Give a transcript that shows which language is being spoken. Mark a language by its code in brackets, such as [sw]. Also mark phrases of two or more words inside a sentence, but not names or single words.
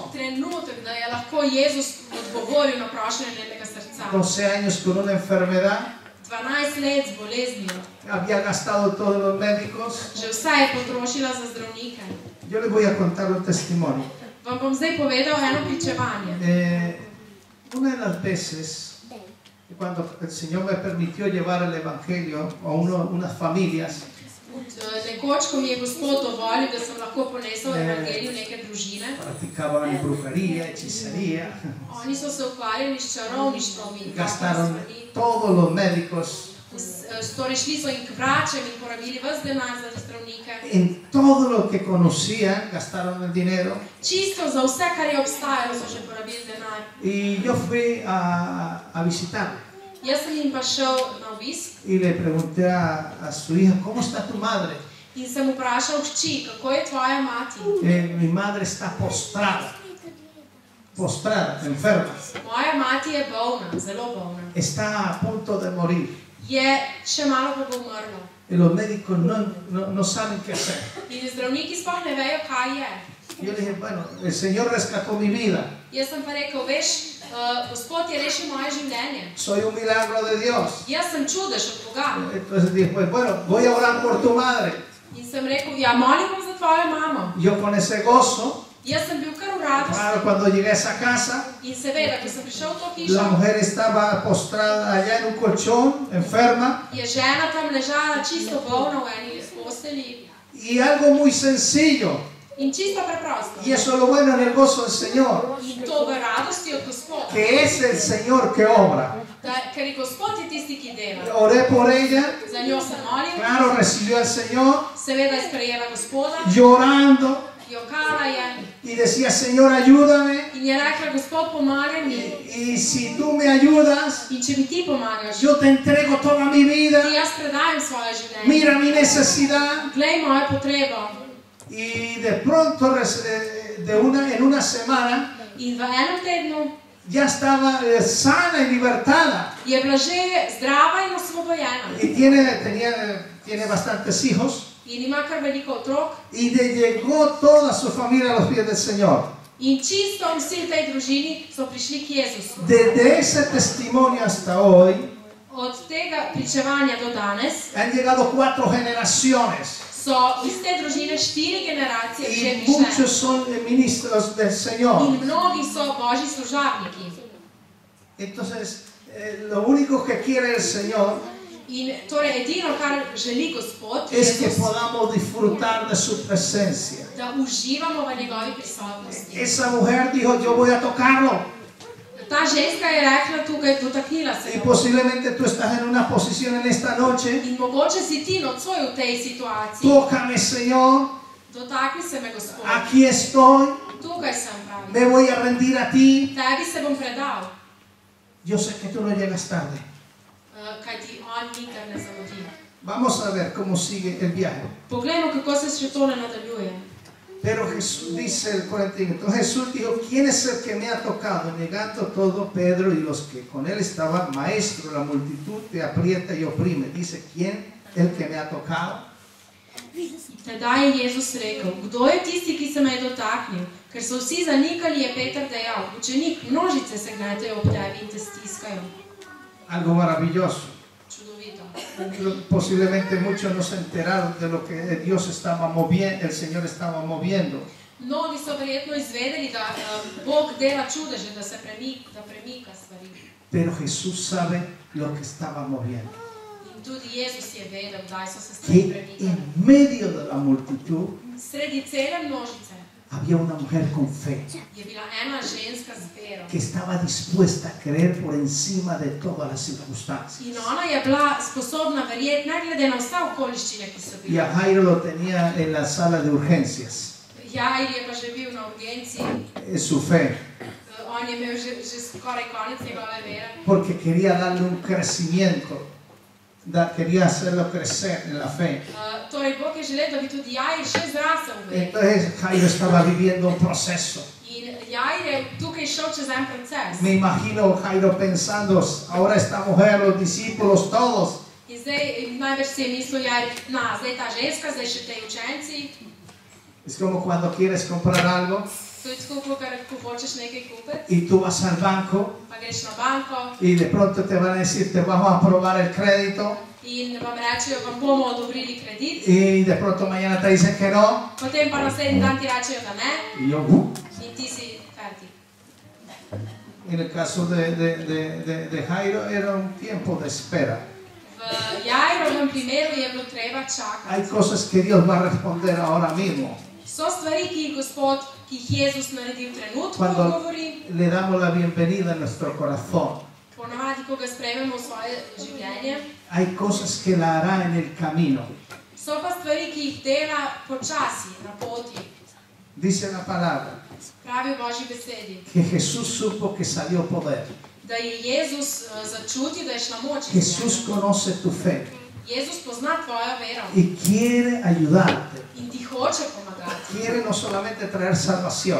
[sl] trenutek, da je lahko Jezus odgovoril na prošnje njenega srca. [es] 12 años con una enfermedad, [sl] 12 let z boleznijo, [es] había gastado todos los médicos. [sl] že vse je potrošila za zdravnike. [es] Yo les voy a contar un testimonio. [sl] Vam bom zdaj povedal eno pričevanje. [es] Una de las veces, cuando el Señor me permitió llevar el Evangelio a unas familias, [sl] Nekoč, ko mi je Gospod dovolil, da sem lahko ponesel evangelij v neke družine, [es] practicaban brujería, hechicería, [sl] oni so se ukvarjali s čarovništvom in [es] gastaron [sl] stvarmi. [es] todos los médicos, [sl] Torej šli so in k vračem in porabili ves denar za zdravnike. [es] en todo lo que conocían, gastaron el dinero. [sl] Čisto za vse, kar je obstajalo, so že porabili denar. [es] Y yo fui a visitar [sl] Jaz sem jim pa šel na obisk [es] y le pregunté a su hija, ¿cómo está tu madre? [sl] in sem vprašal hči, kako je tvoja mati? [es] Mi madre está postrada, enferma, [sl] Moja mati je bolna, zelo bolna. [es] está a punto de morir. [sl] Je še malo pa bo umrla. [es] Y los médicos no saben qué hacer. [sl] In zdravniki sploh ne vejo, kaj je. [es] Yo le dije, bueno, el Señor rescató mi vida. [sl] Jaz sem pa rekel, veš, Gospod je rešil moje življenje. [es] Soy un milagro de Dios. [sl] Jaz sem čudež od Boga. [es] Entonces dije, pues bueno, voy a orar por tu madre. [sl] In sem rekel, ja, molim vas za tvojo mamo. [es] Yo con ese gozo [sl] Jaz sem bil kar v radosti. [es] Claro, cuando llegué a esa casa, [sl] In seveda, ko sem prišel v to [es] la [sl] hišo, [es] mujer estaba postrada allá en un colchón, enferma, [sl] je žena tam ležala čisto bolna v eni postelji. [es] y algo muy sencillo, [sl] In čisto preprosto. [es] y eso es lo bueno en el gozo del Señor, [sl] In to v radosti od Gospoda. [es] que es el Señor que obra. [sl] Ker je Gospod je tisti, ki dela. [es] Oré por ella, [sl] Za njo sem molil, [es] claro, recibió al Señor, [sl] seveda je sprejela Gospoda, [es] llorando, [sl] jokala je [es] y decía, Señor, ayúdame, [sl] in je rekla, Gospod, pomagaj mi. [es] y si tú me ayudas, [sl] In če mi ti pomagaš, [es] yo te entrego toda mi vida, [sl] ti jaz predajem svoje življenje. [es] mira mi necesidad. [sl] Glej mojo potrebo. [es] Y de pronto, en una semana, [sl] In v enem tednu [es] ya estaba sana y libertada. [sl] je bila že zdrava in osvobojena. [es] Y tiene bastantes hijos. [sl] In ima kar veliko otrok. [es] Y le llegó toda su familia a los pies del Señor. [sl] In čisto vsi v tej družini so prišli k Jezusu. [es] Desde ese testimonio hasta hoy, [sl] Od tega pričevanja do danes [es] han llegado 4 generaciones. [sl] so iz te družine 4 generacije že [es] Y muchos [sl] prišle. [es] son ministros del Señor. [sl] In mnogi so Božji služabniki. [es] Entonces, lo único que quiere el Señor [sl] In torej edino, kar želi Gospod, [es] es que [sl] Jezus, [es] podamos disfrutar de su presencia. [sl] da uživamo v njegovi prisotnosti. [es] Esa mujer dijo, yo voy a tocarlo. [sl] Ta ženska je rekla tukaj, dotaknila se [es] Y [sl] ga. [es] posiblemente tú estás en una posición en esta noche. [sl] In mogoče si ti nocoj v tej situaciji. [es] Tócame, Señor. [sl] Dotakni se me, Gospod. [es] Aquí estoy. [sl] Tukaj sem, pravi. [es] Me voy a rendir a ti. [sl] Tebi se bom predal, [es] Yo sé que tú no llegas tarde. [sl] kajti on nikar ne zamudi. [es] Vamos a ver cómo sigue el viaje. [sl] Poglejmo, kako se še tole nadaljuje. [es] Pero Jesús dice el 41. Entonces Jesús dijo, ¿quién es el que me ha tocado? Negando todo, Pedro y los que con él estaban, maestro, la multitud te aprieta y oprime. Dice, ¿quién es el que me ha tocado? [sl] Tedaj je Jezus rekel, kdo je tisti, ki se me je dotaknil? Ker so vsi zanikali, je Peter dejal, učenik, množice se gnetejo ob tebi in te stiskajo. [es] Algo maravilloso. [sl] Čudovito. [es] Posiblemente muchos no se enteraron de lo que Dios estaba moviendo, el Señor estaba moviendo. [sl] Mnogi so verjetno izvedeli, da Bog dela čudeže, da se premika stvari. [es] Pero Jesús sabe lo que estaba moviendo. [sl] In tudi Jezus je vedel, kdaj so se stvari [es] Que [sl] premikale. [es] en medio de la multitud [sl] Sredi cele množice [es] había una mujer con fe [sl] je bila ena ženska z vero. [es] que estaba dispuesta a creer por encima de todas las circunstancias. [sl] In ona je bila sposobna verjeti, ne glede na vse okoliščine, ki so [es] Y a [sl] bile. [es] Jairo lo tenía en la sala de urgencias. [sl] Jair je pa že bil na urgenci, [es] Su fe, [sl] on je imel že skoraj konec njegove vere. [es] porque quería darle un crecimiento, quería hacerlo crecer en la fe. [sl] Torej, Bog je želel, da bi tudi Jair še zrasel v veri. [es] Entonces Jairo estaba viviendo un proceso. [sl] In Jair je tukaj šel čez en proces. [es] Me imagino Jairo pensando, ahora esta mujer, los discípulos, todos, [sl] In zdaj največ si je mislil Jair, zdaj ta ženska, zdaj še tej učenci. [es] es como cuando quieres comprar algo [sl] To je tako, ko hočeš nekaj kupiti, [es] y tú vas al banco [sl] pa greš na banko [es] y de pronto te van a decir, te vamos a aprobar el crédito [sl] in vam rečejo, vam bomo odobrili kredit. [es] y de pronto mañana te dicen que no. [sl] Potem pa naslednji dan ti rečejo, da ne, [es] Y yo, [sl] in ti si fertik. [es] en el caso de Jairo era un tiempo de espera. [sl] V Jairovem primeru je bilo treba čakati. [es] Hay cosas que Dios va a responder ahora mismo. [sl] So stvari, ki jih Gospod, ki jih Jezus naredi v trenutku, [es] Cuando [sl] odgovori. [es] le damos la bienvenida en nuestro corazón, [sl] Ponavadi, ko ga sprejmemo v svoje življenje, [es] hay cosas que la hará en el camino. [sl] so pa stvari, ki jih dela počasi, na poti. [es] Dice la palabra [sl] Pravi v Božji besedi, [es] que Jesús supo que salió poder. [sl] da je Jezus začutil, da je šla moč iz [es] Jesús [sl] njega. [es] conoce tu fe [sl] Jezus pozna tvojo vero [es] y quiere ayudarte. [sl] in ti hoče pomagati. [es] Quiere no solamente traer salvación,